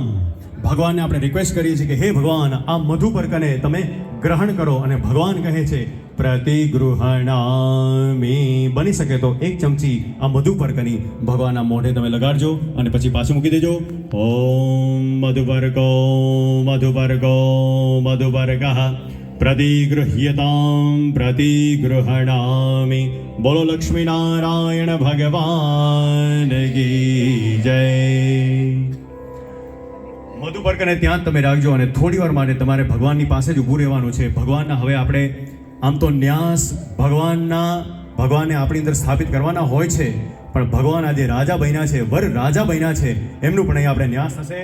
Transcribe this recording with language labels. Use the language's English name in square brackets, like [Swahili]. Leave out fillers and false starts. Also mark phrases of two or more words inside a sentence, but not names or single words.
[Gujarati] ભગવાનને આપણે રિક્વેસ્ટ કરીએ છીએ કે હે ભગવાન આ મધુપર્કને તમે ગ્રહણ કરો, અને ભગવાન કહે છે પ્રતિગૃહણામિ। બની શકે તો 1 ચમચી આ મધુપર્કની ભગવાનના મોઢે તમે લગાડજો અને પછી પાછું મૂકી દેજો। [Sanskrit] ઓમ મધુપર્કો મધુપર્કો મધુપર્કઃ प्रतिगृह्यतां प्रतिगृह्णामि। [Hindi] बोलो लक्ष्मी नारायण भगवान की जय। [Gujarati] મધુપર્કને ત્યાં જ તમે રાખજો અને થોડી વાર માટે તમારે ભગવાનની પાસે જ ઊભું રહેવાનું છે. ભગવાનના હવે આપણે આમ તો ન્યાસ ભગવાનને આપણી અંદર સ્થાપિત કરવાના હોય છે, પણ ભગવાન આજે રાજા બન્યા છે, વર રાજા બન્યા છે, એમનું પણ અહીં આપણે ન્યાસ થશે.